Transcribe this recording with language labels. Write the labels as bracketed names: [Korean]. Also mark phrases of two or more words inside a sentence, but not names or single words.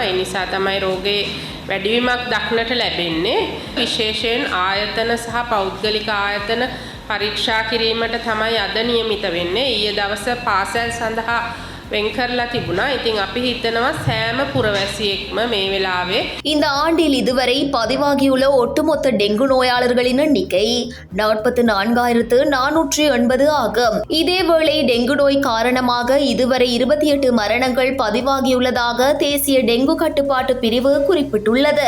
[Sinhala] ඒ නිසා තමයි රෝගේ වැඩිවීමක් දක්නට ලැබෙන්නේ. විශේෂයෙන් ආයතන සහ පෞද්ගලික ආයතන පරීක්ෂා කිරීමට තමයි අද නියමිත වෙන්නේ. ඊයේ දවස පාසල් සඳහා වෙන් කරලා තිබුණා. ඉතින් අපි හිතනවා සෑම පුරවැසියෙක්ම මේ වෙලාවේ [Tamil] இந்த ஆண்டில் இதுவரை பதிவாகியுள்ள ஒட்டுமொத்த டெங்கு நோயாளர்களின் எண்ணிக்கை 44,480 ஆகும். இதேவேளை டெங்கு நோய் காரணமாக இதுவரை 28 மரணங்கள் பதிவாகியுள்ளதாக தேசிய டெங்கு கட்டுப்பாட்டு பிரிவு குறிப்பிட்டுள்ளது.